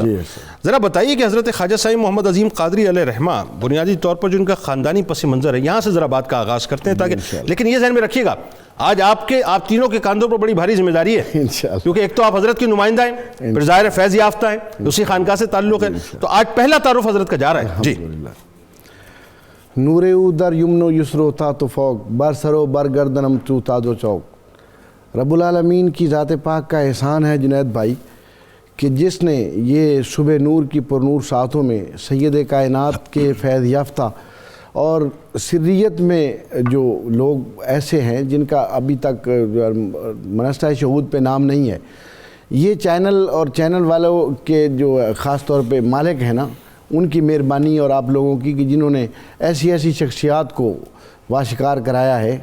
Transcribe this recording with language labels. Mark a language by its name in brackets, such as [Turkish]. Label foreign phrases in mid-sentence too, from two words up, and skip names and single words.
[Urdu] ذرا بتائیے کہ حضرت خواجہ صاحب محمد عظیم قادری علیہ رحمہ بنیادی طور پر جو ان کا خاندانی پس منظر ہے، یہاں سے ذرا بات کا آغاز کرتے ہیں، تاکہ لیکن یہ ذہن میں رکھیے گا آج آپ تینوں کے کاندھوں پر بڑی بھاری ذمہ داری ہے، کیونکہ ایک تو آپ حضرت کی نمائندہ ہیں، پھر ظاہر فیض یافتہ ہیں، اسی خانقاہ سے تعلق ہے. تو آج پہلا تعارف حضرت کا جا رہا ہے. جی. [Persian] نور او در یمن و یسر تا تو فوق، بر سر و بر گردنم تو تاج و چوک. [Urdu] رب العالمین کی ذات پاک کا احسان ہے جنید بھائی کہ جس نے یہ صبح نور کی پرنور ساعتوں میں سید کائنات کے فیض یافتہ اور سریت میں جو لوگ ایسے ہیں جن کا ابھی تک منصہ شہود پہ نام نہیں ہے، یہ چینل اور چینل والوں کے جو خاص طور پہ مالک ہیں نا، ان کی مہربانی اور آپ لوگوں کی کہ جنہوں نے ایسی ایسی شخصیات کو واشکار کرایا ہے.